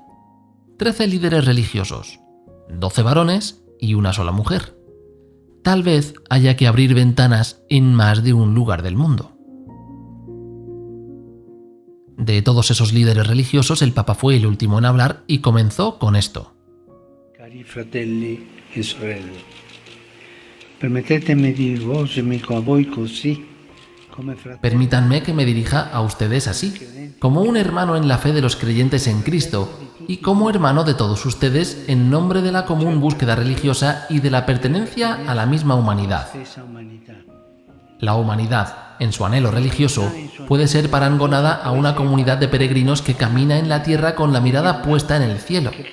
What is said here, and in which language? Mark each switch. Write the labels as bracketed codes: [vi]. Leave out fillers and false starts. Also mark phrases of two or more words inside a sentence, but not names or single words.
[es] 13 líderes religiosos, 12 varones y una sola mujer. Tal vez haya que abrir ventanas en más de un lugar del mundo. De todos esos líderes religiosos, el Papa fue el último en hablar y comenzó con esto. [it] Cari fratelli e sorelle, permettetemi di rivolgermi a voi così. [es] Permítanme que me dirija a ustedes así, como un hermano en la fe de los creyentes en Cristo y como hermano de todos ustedes en nombre de la común búsqueda religiosa y de la pertenencia a la misma humanidad. La humanidad, en su anhelo religioso, puede ser parangonada a una comunidad de peregrinos que camina en la tierra con la mirada puesta en el cielo.